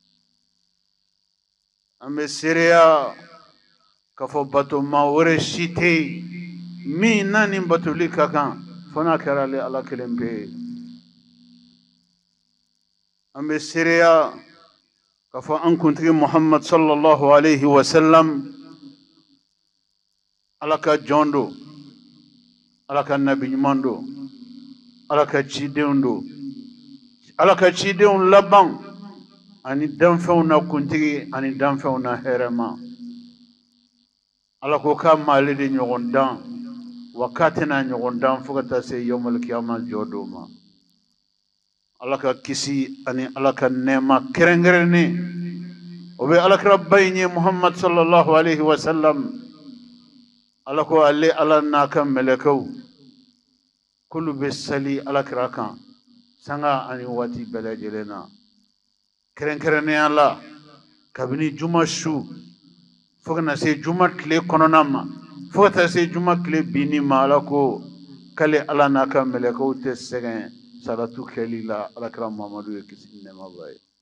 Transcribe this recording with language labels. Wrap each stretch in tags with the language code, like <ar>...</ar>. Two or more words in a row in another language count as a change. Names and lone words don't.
<bm>an bɛ seereya k'a fɔ batoma wɛrɛ si tɛ yen min n'a ni batoli ka kan fo n'a kɛra ale ala kelen pe ye an bɛ seereya k'a fɔ an kuntigi muhammad</bm> <ar>صلى الله عليه وسلم</ar> <bm>ala ka jɔn don ala ka nabi ɲuman don ala ka cidenw don ala ka cidenw laban ani danfɛnw na kuntigi ani danfɛnw na hɛrɛma ala ko k'a ma ale de ɲɔgɔn dan wa k'a tɛna ɲɔgɔn dan fo ka taa se</bm> <ar>يوم القيامة</ar> <bm>jɔ don ma ala ka kisi ani ala ka nɛɛma kɛrɛnkɛrɛnnen o bɛ alakira ba in ye muhammad</bm> <ar>صلى الله عليه وسلم</ar> <bm>ala ko ale ala n'a ka mɛlɛkɛw k'olu bɛ sali alakira kan sanga ani waati bɛɛ lajɛlen na kɛrɛnkɛrɛnnenya la kabini juma su fo kana se juma tile kɔnɔna ma fo ka taa se juma tile binni ma ala ko k'ale ala n'a ka mɛlɛkɛw tɛ sɛgɛn salatu kɛli la alakira muhamadu ye kisi ni nɛɛma b'a ye</bm>